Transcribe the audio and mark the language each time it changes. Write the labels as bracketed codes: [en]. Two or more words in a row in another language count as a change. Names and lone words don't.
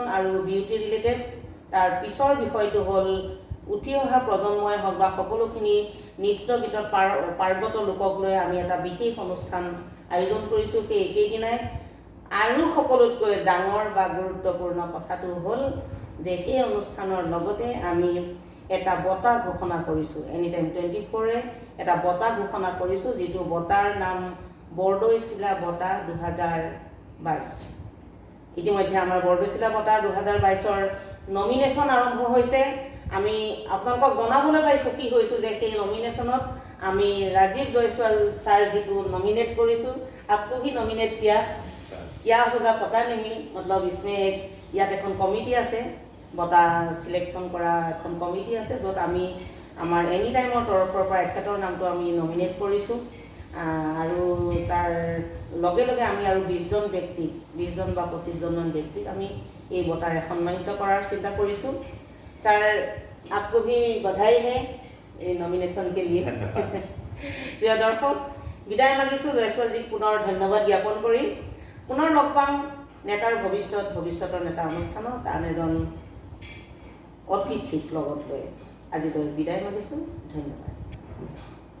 [as] আৰু [en] beauty related [as] তাৰ পিছৰ বিষয়টো হ'ল উঠি অহা প্ৰজন্মই হওক বা সকলোখিনি নৃত্য গীতত পাৰ্গত লোকক লৈ আমি এটা বিশেষ অনুষ্ঠান আয়োজন কৰিছোঁ সেই একেদিনাই আৰু সকলোতকৈ ডাঙৰ বা গুৰুত্বপূৰ্ণ কথাটো হ'ল যে সেই অনুষ্ঠানৰ লগতে আমি এটা বঁটা ঘোষণা কৰিছোঁ এনি টাইম 24 এটা বঁটা ঘোষণা কৰিছোঁ যেটো বঁটাৰ নাম বৰদৈচিলা বঁটা 2022 ইতিমধ্যে আমাৰ বৰদৈচিলা বঁটা 2022ৰ নমিনেশ্যন আৰম্ভ হৈছে আমি আপোনালোকক জনাবলৈ পাই সুখী হৈছোঁ যে সেই নমিনেশ্যনত আমি ৰাজীৱ জয়ছোৱাল স্যাৰ যিটো নমিনেট কৰিছোঁ [hi] आपको भी नॉमिनेट किया होगा पता नहीं मतलब इसमें एक [as] ইয়াত এখন কমিটি আছে বটা সিলেকশন কৰা এখন কমিটি আছে যত আমি আমাৰ এনি টাইমৰ তৰফৰ পৰা এখেতৰ নামটো আমি নমিনেট কৰিছোঁ আৰু তাৰ লগে লগে আমি আৰু 20 জন ব্যক্তি 20 জন বা 25 জন ব্যক্তিক আমি এই বটাৰে সন্মানিত কৰাৰ চিন্তা কৰিছোঁ স্যাৰ [hi] आपको भी बधाई है ये नॉमिनेशन के लिए [as] প্ৰিয় দৰ্শক বিদায় মাগিছোঁ জয়ছোৱালজীক পুনৰ ধন্যবাদ জ্ঞাপন কৰি পুনৰ লগ পাম নেতাৰ ভৱিষ্যতৰ নেতা অনুষ্ঠানত আন এজন অতিথিক লগত লৈ আজিলৈ বিদায় মাগিছোঁ ধন্যবাদ